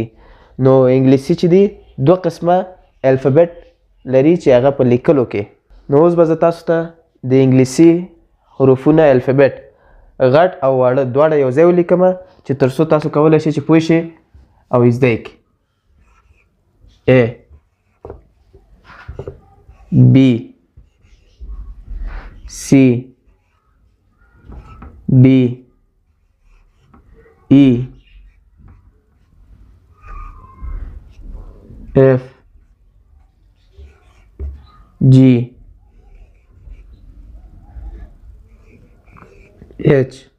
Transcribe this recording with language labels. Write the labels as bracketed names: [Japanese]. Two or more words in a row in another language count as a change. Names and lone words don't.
[Pashto] نو انګلیسي چې دی دوه قسمه الفابet لري چې هغه په لیکلو کې. نو اوس به زه تاسو ته د انګلیسي حروفونه الفابet غټ او واړه دواړه یو ځای ولیکم چې تر څو تاسو کولی شئ چې پوه شئ او زده یې کړئ. [English] A B C D E F G H